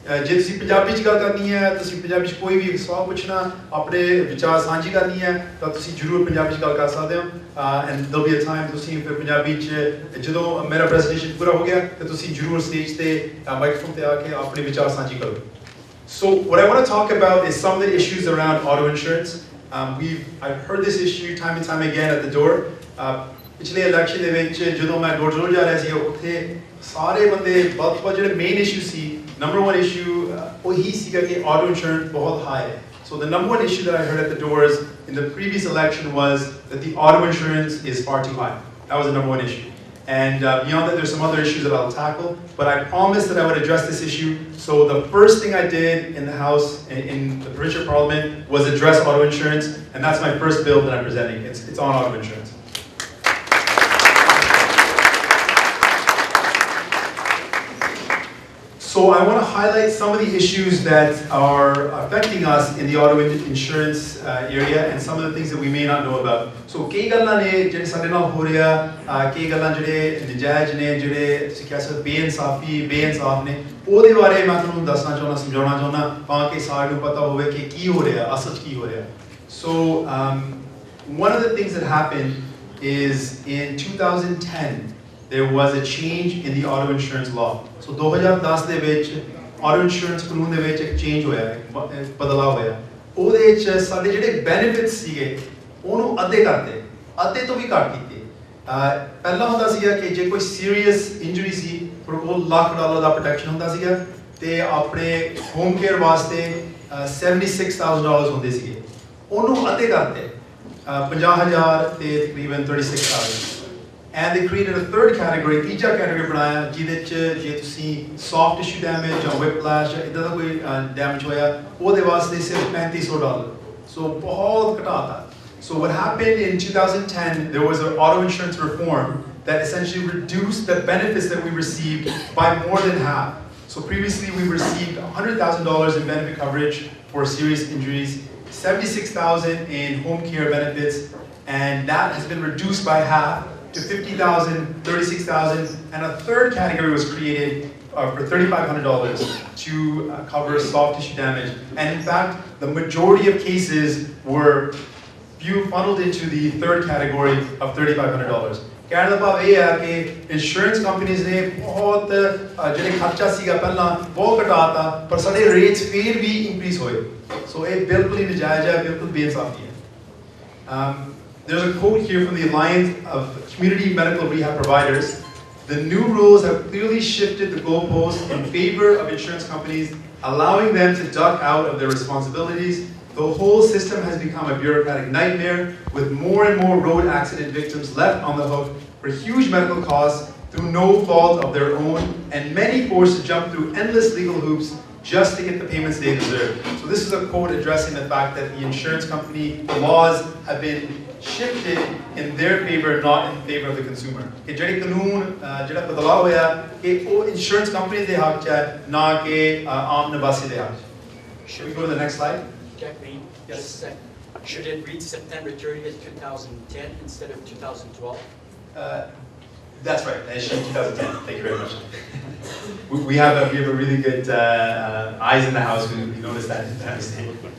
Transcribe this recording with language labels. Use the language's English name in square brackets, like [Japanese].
[Punjabi] ਜੇ ਤੁਸੀਂ ਪੰਜਾਬੀ 'ਚ ਗੱਲ ਕਰਨੀ ਹੈ, ਤੁਸੀਂ ਪੰਜਾਬੀ 'ਚ ਕੋਈ ਵੀ ਸਵਾਲ ਪੁੱਛਣਾ, ਆਪਣੇ ਵਿਚਾਰ ਸਾਂਝੀ ਕਰਨੀ ਹੈ, ਤਾਂ ਤੁਸੀਂ ਜ਼ਰੂਰ ਪੰਜਾਬੀ 'ਚ ਗੱਲ ਕਰ ਸਕਦੇ ਹੋ। [English] And there'll be a time [Punjabi] ਤੁਸੀਂ ਫਿਰ ਪੰਜਾਬੀ 'ਚ ਜਦੋਂ ਮੇਰਾ ਪ੍ਰੈਜੈਂਟੇਸ਼ਨ ਪੂਰਾ ਹੋ ਗਿਆ, ਤਾਂ ਤੁਸੀਂ ਜ਼ਰੂਰ ਸਟੇਜ ਤੇ ਮਾਈਕਰੋਫੋਨ ਤੇ ਆ ਕੇ ਆਪਣੇ ਵਿਚਾਰ ਸਾਂਝੀ ਕਰੋ। [English] So what I want to talk about is some of the issues around auto insurance. I've heard this issue time and time again at the door. [Punjabi] ਪਿਛਲੇ ਇਲੈਕਸ਼ਨ ਦੇ ਵਿੱਚ ਜਦੋਂ ਮੈਂ ਡੋਰ ਜਾ ਰਿਹਾ ਸੀ, ਉੱਥੇ ਸਾਰੇ ਬੰਦੇ ਬਹੁਤ ਜਿਹੜੇ ਮੇਨ ਇਸ਼ੂ ਸੀ, [English] number one issue [Punjabi] ਉਹੀ ਸੀਗਾ ਕਿ auto insurance ਬਹੁਤ high ਹੈ. [English] So the number one issue that I heard at the doors in the previous election was that the auto insurance is far too high. That was the number one issue. And beyond that, there's some other issues that I'll tackle, but I promised that I would address this issue. So the first thing I did in the House, in the provincial parliament, was address auto insurance, and that's my first bill that I'm presenting. It's on auto insurance. So I want to highlight some of the issues that are affecting us in the auto insurance area and some of the things that we may not know about. [Punjabi] So kei gallan ne jehde sade naal ho reha, kei gallan jehde najaayज ne, jehde tusi keh sakde beinsaaf ne, ਉਹਦੇ ਬਾਰੇ ਮੈਂ ਤੁਹਾਨੂੰ ਦੱਸਣਾ ਚਾਹੁੰਦਾ, ਸਮਝਾਉਣਾ ਚਾਹੁੰਦਾ ਤਾਂ ਕਿ ਸਾਰਿਆਂ ਨੂੰ ਪਤਾ ਹੋਵੇ ਕਿ ਕੀ ਹੋ ਰਿਹਾ, ਅਸਲ 'ਚ ਕੀ ਹੋ ਰਿਹਾ। [English] So one of the things that happened is in 2010 there was a change in the auto insurance law. [Punjabi] So 2010 ਦੇ ਵਿੱਚ auto insurance ਕਾਨੂੰਨ ਦੇ ਵਿੱਚ ਇੱਕ ਚੇਂਜ ਹੋਇਆ, ਬਦਲਾਅ ਹੋਇਆ। ਉਹਦੇ ਵਿੱਚ ਸਾਡੇ ਜਿਹੜੇ ਬੈਨੀਫਿਟਸ ਸੀਗੇ ਉਹਨੂੰ ਅੱਧੇ ਤੋਂ ਵੀ ਘੱਟ ਕੀਤੇ। ਪਹਿਲਾਂ ਹੁੰਦਾ ਸੀਗਾ ਕਿ ਜੇ ਕੋਈ ਸੀਰੀਅਸ ਇੰਜਰੀ ਸੀ, ਤੁਹਾਡੇ ਕੋਲ $1,00,000 ਦਾ ਪ੍ਰੋਟੈਕਸ਼ਨ ਹੁੰਦਾ ਸੀਗਾ, ਤੇ ਆਪਣੇ ਹੋਮ ਕੇਅਰ ਵਾਸਤੇ $76,000 ਹੁੰਦੇ ਸੀਗੇ, ਉਹਨੂੰ ਅੱਧੇ ਕਰਤੇ, 50,000 ਤੇ ਤਕਰੀਬਨ 36,000। [English] And they created a third category, [Punjabi] ਤੀਜਾ category ਬਣਾਇਆ, ਜਿਹਦੇ 'ਚ ਜੇ ਤੁਸੀਂ soft tissue damage ਜਾਂ whiplash ਜਾਂ ਇੱਦਾਂ ਦਾ ਕੋਈ damage ਹੋਇਆ, ਉਹਦੇ ਵਾਸਤੇ ਸਿਰਫ $3,500। So ਬਹੁਤ ਘਟਾਤਾ। [English] So what happened in 2010, there was an auto insurance reform that essentially reduced the benefits that we received by more than half. So previously we received $100,000 in benefit coverage for serious injuries, $76,000 in home care benefits, and that has been reduced by half to $50,000, $36,000, and a third category was created for $3,500 to cover soft tissue damage. And in fact, the majority of cases were funneled into the third category of $3,500. [Punjabi] ਕਹਿਣ ਦਾ ਭਾਵ ਇਹ ਹੈ ਕਿ insurance ਕੰਪਨੀਆਂ ਨੇ ਬਹੁਤ ਜਿਹੜੇ ਖਰਚਾ ਸੀਗਾ ਪਹਿਲਾਂ ਬਹੁਤ ਘਟਾਤਾ, ਪਰ ਸਾਡੇ ਰੇਟਸ ਫਿਰ ਵੀ ਇਨਕਰੀਜ਼ ਹੋਏ। ਸੋ ਇਹ ਬਿਲਕੁਲ ਹੀ ਨਜਾਇਜ਼ ਹੈ, ਬਿਲਕੁਲ ਬੇਇਨਸਾਫੀ ਹੈ। [English] There's a quote here from the Alliance of Community Medical Rehab Providers. The new rules have clearly shifted the goalposts in favor of insurance companies, allowing them to duck out of their responsibilities. The whole system has become a bureaucratic nightmare, with more and more road accident victims left on the hook for huge medical costs through no fault of their own, and many forced to jump through endless legal hoops just to get the payments they deserve. So this is a quote addressing the fact that the insurance company laws have been shifted in their favor, not in favor of the consumer. [Punjabi] ਕਿ ਜਿਹੜੇ ਕਾਨੂੰਨ ਜਿਹੜਾ ਬਦਲਾਅ ਹੋਇਆ ਕਿ ਉਹ insurance company ਦੇ ਹੱਕ 'ਚ ਹੈ, ਨਾ ਕਿ ਆਮ ਨਿਵਾਸੀ ਦੇ ਹੱਕ 'ਚ। [English] Should we go to the next slide? Jagmeet, just a sec. Should it read September 30th, 2010 instead of 2012? That's right. It should be 2010. Thank you very much. we have a really good eyes in the house who noticed that.